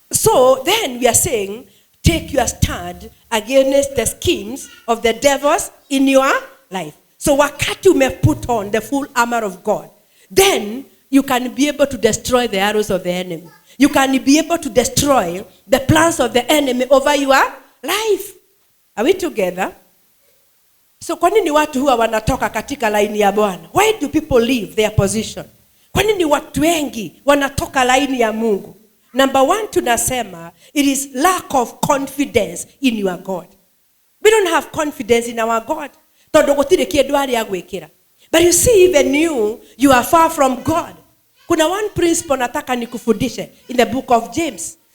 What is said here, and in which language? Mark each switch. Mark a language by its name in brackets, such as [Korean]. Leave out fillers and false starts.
[English] So then we are saying, take your stand against the schemes of the devils in your life. So [Swahili] wakati ume [English] put on the full armor of God, then you can be able to destroy the arrows of the enemy. You can be able to destroy the plans of the enemy over your life. Are we together? [Swahili] So kwa nini watu huwa wanatoka katika laini ya Bwana? [English] Why do people leave their position? [Swahili] Kwa nini watu wengi wanatoka laini ya Mungu? [English] Number one, [Swahili] tunasema [English] it is lack of confidence in your God. We don't have confidence in our God. [Kikuyu] Tondu gutire kindu ari agwikira. [English] But you see, even you are far from God. [Swahili] Kuna [English] one principle [Swahili] nataka nikufundishe [English] in the book of James.